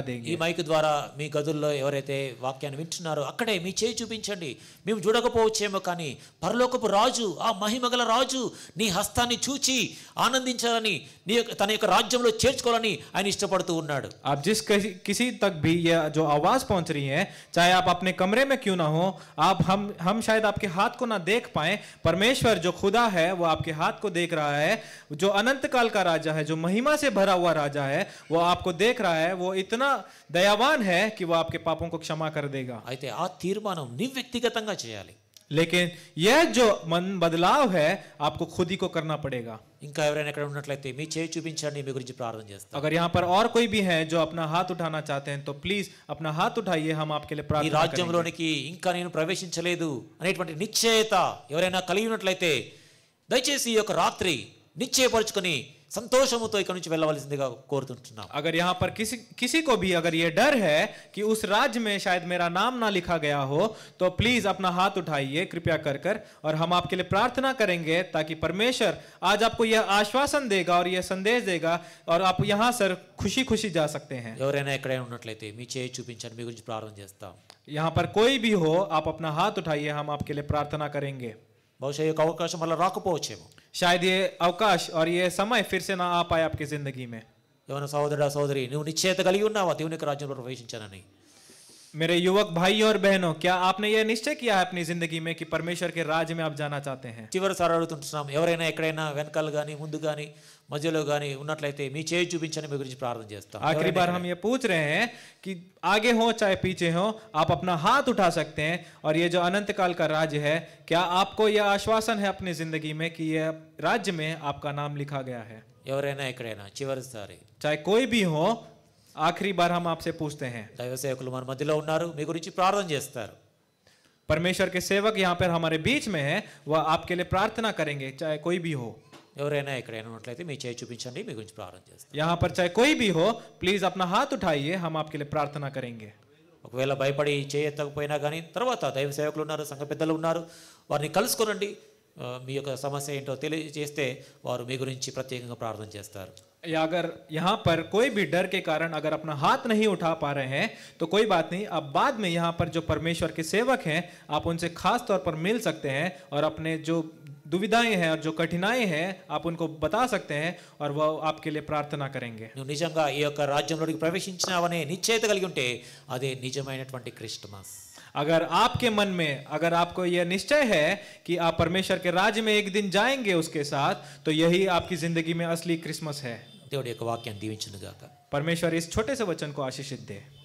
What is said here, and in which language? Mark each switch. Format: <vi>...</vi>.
<te>ఈ</te> <hi>देंगे।</hi> <te>మైక్ ద్వారా మీ గదుల్లో ఎవరైతే వాక్యాన్ని వింటున్నారో అక్కడే మీ చేయి చూపించండి. మేము చూడకపోవచ్చేమో కానీ పరలోకపు రాజు, ఆ మహిమగల రాజు నీ హస్తాన్ని చూచి ఆనందించాలని, తన యొక్క రాజ్యంలో చేర్చుకోవాలని ఆయన ఇష్టపడుతూ ఉన్నాడు.</te> <hi>आप किसी तक भी यह जो आवाज पहुंच रही है, चाहे आप अपने कमरे में क्यों ना हो, आप हम शायद आपके हाथ को ना देख पाए, परमेश्वर जो खुदा है वो आपके हाथ को देख रहा है, जो अनंत काल का राजा है, जो महिमा से भरा हुआ राजा है, वो आपको देख रहा है, वो इतना दयावान है कि वो आपके पापों को क्षमा कर देगा।</hi> <te>అయితే ఆ తీర్మానం నీ వ్యక్తిగతంగా చేయాలి.</te> <hi>लेकिन यह जो मन बदलाव है आपको खुद ही को करना पड़ेगा।</hi> <te>ఇంకా ఎవరైనా ఎక్కడ ఉన్నట్లయితే మీ చేయి చూపించండి, మీ గురించి ప్రార్థన చేస్తాం.</te> <hi>अगर यहाँ पर और कोई भी है जो अपना हाथ उठाना चाहते हैं तो प्लीज अपना हाथ उठाइए, हम आपके लिए</hi> <te>ఈ</te> <hi>प्रार्थना करेंगे।</hi> <te>రాజ్యంలోనికి ఇంకా నేను ప్రవేశించలేదు అనేటువంటి నిశ్చయత ఎవరైనా కలిగి ఉన్నట్లయితే దయచేసి ఈ యొక్క రాత్రి నిశ్చయపరుచుకొని సంతోషముతో ఇక్కడ నుంచి వెళ్ళవలసిందిగా కోరుతుంటున్నాం.</te> <hi>अगर यहाँ पर किसी को भी अगर ये डर है कि उस राज्य में शायद मेरा नाम ना लिखा गया हो, तो प्लीज अपना हाथ उठाइए कृपया कर और हम आपके लिए प्रार्थना करेंगे, ताकि परमेश्वर आज आपको यह आश्वासन देगा और यह संदेश देगा और आप यहाँ से खुशी खुशी जा सकते हैं।</hi> <te>ఎవరైనా ఎక్కడైనా ఉన్నట్లయితే మీ చేయి చూపించండి, మీ గురించి ప్రార్థన చేస్తాం.</te> <hi>यहाँ पर कोई भी हो आप अपना हाथ उठाइए, हम आपके लिए प्रार्थना करेंगे।</hi> <te>బహుశా ఈ యొక్క అవకాశం మళ్ళీ రాకపోవచ్చేమో.</te> <hi>शायद ये अवकाश और ये समय फिर से ना आ पाए आपकी जिंदगी में।</hi> <te>ఏమైనా సహోదరుడా, సహోదరి, నువ్వు నిశ్చయత కలిగి ఉన్నావా దేవుని యొక్క రాజ్యంలో ప్రవేశించానని?</te> <hi>मेरे युवक भाई और बहनों, क्या आपने यह निश्चय किया है अपनी जिंदगी में कि परमेश्वर के राज्य में आप जाना चाहते हैं?</hi> <te>చివరిసారి అడుగుతుంటున్నాం, ఎవరైనా ఎక్కడైనా వెనకాల కానీ ముందు కానీ మధ్యలో కానీ ఉన్నట్లయితే మీ చేయి చూపించండి, మీ గురించి ప్రార్థన చేస్తాం.</te> <hi>आखिरी बार हम ये पूछ रहे हैं कि आगे हो चाहे पीछे हो, आप अपना हाथ उठा सकते हैं, और ये जो अनंत काल का राज्य है, क्या आपको यह आश्वासन है अपनी जिंदगी में कि यह राज्य में आपका नाम लिखा गया है?</hi> <te>ఎవరైనా ఎక్కడైనా చివరిసారి,</te> <hi>चाहे कोई भी हो, आखिरी बार हम आपसे पूछते हैं।</hi> <te>దైవ సేవకులు మన మధ్యలో ఉన్నారు, మీ గురించి ప్రార్థన చేస్తారు.</te> <hi>परमेश्वर के सेवक यहाँ पर हमारे बीच में है, वह आपके लिए प्रार्थना करेंगे, चाहे कोई भी हो।</hi> <te>ఎవరైనా ఎక్కడైనా ఉన్నట్లయితే మీ చేయి చూపించండి, మీ గురించి ప్రార్థన చేస్తాం.</te> <hi>यहाँ पर चाहे कोई भी हो, प्लीज अपना हाथ उठाइए, हम आपके लिए प्रार्थना करेंगे।</hi> <te>ఒకవేళ భయపడి చేయకపోయినా కానీ తర్వాత దైవ సేవకులు ఉన్నారు, సంఘ పెద్దలు ఉన్నారు, వారిని కలుసుకోనండి. మీ యొక్క సమస్య ఏంటో తెలియజేస్తే వారు మీ గురించి ప్రత్యేకంగా ప్రార్థన చేస్తారు.</te> <hi>या अगर यहाँ पर कोई भी डर के कारण अगर अपना हाथ नहीं उठा पा रहे हैं तो कोई बात नहीं, आप बाद में यहाँ पर जो परमेश्वर के सेवक हैं आप उनसे खास तौर पर मिल सकते हैं और अपने जो दुविधाएं हैं और जो कठिनाई हैं आप उनको बता सकते हैं और वह आपके लिए प्रार्थना करेंगे।</hi> <te>నువ్వు నిజంగా ఈ యొక్క రాజ్యంలోకి ప్రవేశించినావనే నిశ్చయత కలిగి ఉంటే అదే నిజమైనటువంటి క్రిస్టమస్.</te> <hi>अगर आपके मन में अगर आपको यह निश्चय है कि आप परमेश्वर के राज्य में एक दिन जाएंगे उसके साथ, तो यही आपकी जिंदगी में असली क्रिसमस है।</hi> <te>దేవుడి యొక్క వాక్యాన్ని దీవించును గాక.</te> <hi>परमेश्वर इस छोटे से वचन को आशीषित दे।</hi>